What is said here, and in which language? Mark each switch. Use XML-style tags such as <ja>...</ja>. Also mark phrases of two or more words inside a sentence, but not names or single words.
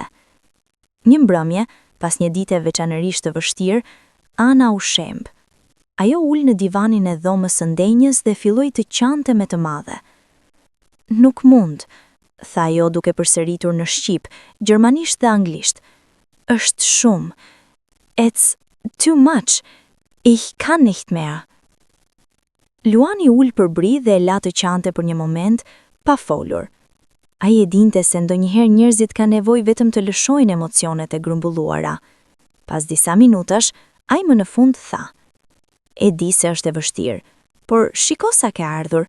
<sq>Një mbrëmje, pas një dite veçanërisht të vështirë, Ana u shemb. Ajo ul në divanin e dhomës së ndenjës dhe filloi të qante me të madhe. Nuk mund, tha ajo duke përsëritur në shqip, gjermanisht dhe anglisht. Është shumë.</sq> <en>It's too much.</en> <de>Ich kann nicht mehr.</de> <sq>Luani ul përbri dhe e la të qante për një moment, pa folur. Ai e dinte se ndonjëherë njerëzit kanë nevojë vetëm të lëshojnë emocionet e grumbulluara. Pas disa minutash, ai më në fund tha: E di se është e vështirë, por shiko sa ke ardhur.</sq>